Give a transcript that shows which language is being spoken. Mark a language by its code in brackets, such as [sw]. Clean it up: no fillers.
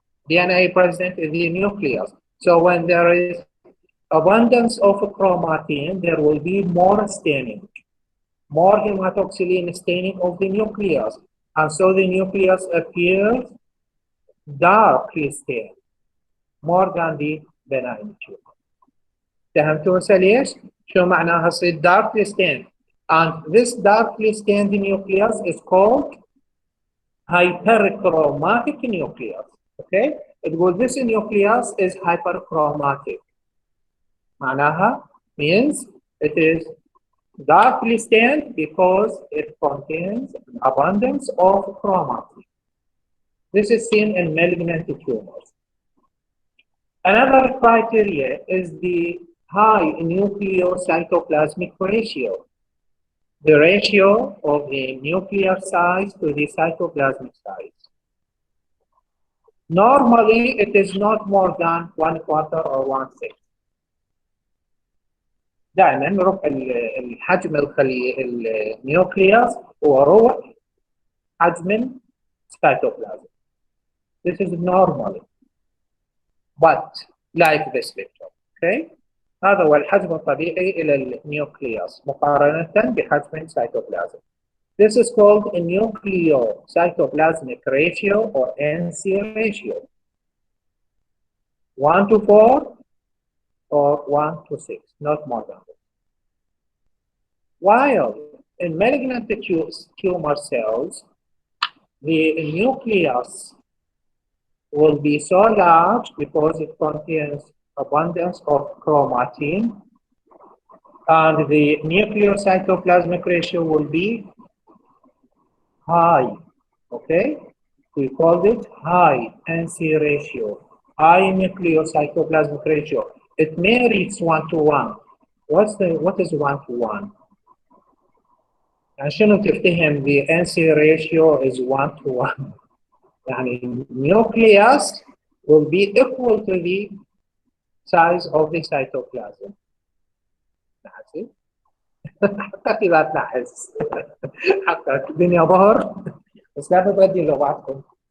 [en] DNA present in the nucleus. So when there is abundance of chromatin, there will be more staining, more hematoxylin staining of the nucleus. And so the nucleus appears darkly stained, more than the benign tumor. [ar] فهمتوا هسه ليش؟ شو معناها تصير [en] darkly stained. And this darkly stained nucleus is called hyperchromatic nucleus. Okay? This nucleus is hyperchromatic. [ar] معناها [en] means it is darkly stained because it contains an abundance of chromatin. This is seen in malignant tumors. Another criteria is the high nucleocytoplasmic ratio, the ratio of the nuclear size to the cytoplasmic size. Normally, it is not more than 1/4 or 1/6. [ar] دائما ربع الحجم النيوكليوس هو ربع حجم السيتوبلازم. [en] This is normal, but like this picture, okay? [ar] هذا هو الحجم الطبيعي إلى النيوكليوس مقارنة بحجم السيتوبلازم. [en] This is called a nucleocytoplasmic ratio or NC ratio. 1/4 or 1/6, not more than that. While in malignant tumor cells, the nucleus will be so large because it contains abundance of chromatin, and the nucleocytoplasmic ratio will be high, okay? We call it high NC ratio, high nucleocytoplasmic ratio. It may reach 1/1. What is 1/1? [ar] عشان تفتهم [en] the NC ratio is 1/1. [ar] يعني [en] nucleus will be equal to the size of the cytoplasm. see؟ حتى في ذاتنا حس حتى الدنيا ظهر بس لا تبدي لغاتكم.